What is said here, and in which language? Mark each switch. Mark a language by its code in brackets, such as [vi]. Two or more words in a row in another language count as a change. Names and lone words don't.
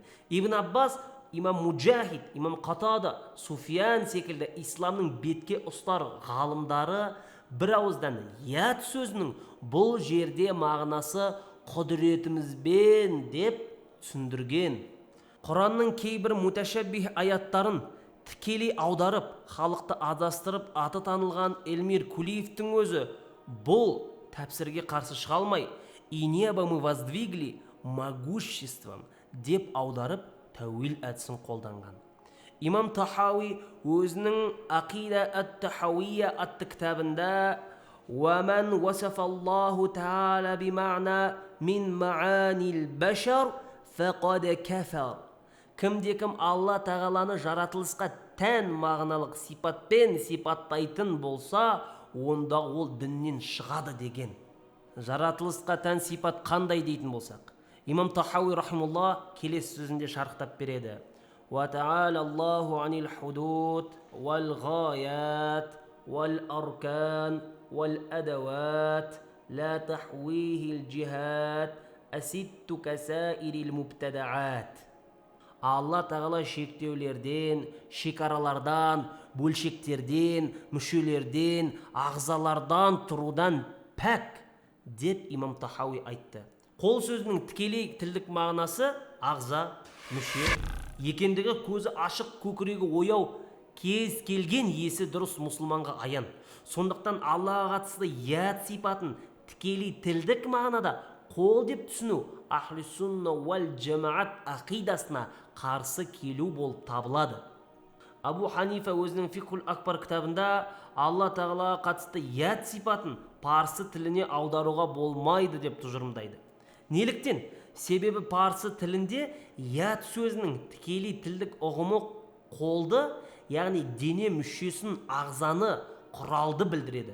[kk] Ибн Аббас, имам Муджахид, имам Қатада, Суфиян секілді исламның бетке ұстар ғалымдары бір ауыздан яд сөзінің бұл жерде мағынасы құдіретімізбен деп түсіндірген. Құранның кейбір муташаббих аяттарын тікелей аударып, халықты адастырып аты танылған Эльмир Кулиевтің өзі бұл тәпсірге қарсы шыға алмай, [ru] «И небо мы воздвигли могуществом» [kk] деп аударып, тәуил әдісін қолданған. Имам Тахауи өзінің Ақида ат-Тахауия атты кітабында [ar] «ومن وصف الله تعالى بمعنى من معاني البشر فقد كفر». [kk] Кімде-кім Алла тағаланы жаратылысқа тән мағыналық сипатпен сипаттайтын болса, онда ол діннен шығады деген. Жаратылысқа тән сипат қандай дейтін болсақ, имам Тахауи рахимулла келесі сөзінде шарықтап береді. [ar] وَتَعَالَى اللَّهُ عَنِ الْحُدُودِ وَالْغَايَاتِ وَالْأَرْكَانِ وَالْأَدَوَاتِ لَا تَحْوِيهِ الْجِهَاتِ أَسِدْتُ كَسَائِرِ الْمُبْتَدَعَاتِ. [kk] Алла тағала шектеулерден, шекаралардан, бөлшектерден, мүшелерден, ағзалардан тұрудан пәк деп имам Тахауи айтты. Қол сөзінің тікелей тілдік мағынасы ағза, мүше екендігі көзі ашық, көкірегі ояу, кез келген есі дұрыс мұсылманға аян. Сондықтан Аллаға қатысты яд сипатын тікелей тілдік мағынада қол деп түсіну ахли сунна уал жамаат ақидасына қарсы келу болып табылады. Абу Ханифа өзінің Фикхул Акбар кітабында Алла тағалаға қатысты яд сипатын парсы тіліне аударуға болмайды деп тұжырымдайды. Неліктен? Себебі парсы тілінде яд сөзінің тікелей тілдік ұғымы қолды, яғни дене мүшесін, ағзаны, құралды білдіреді.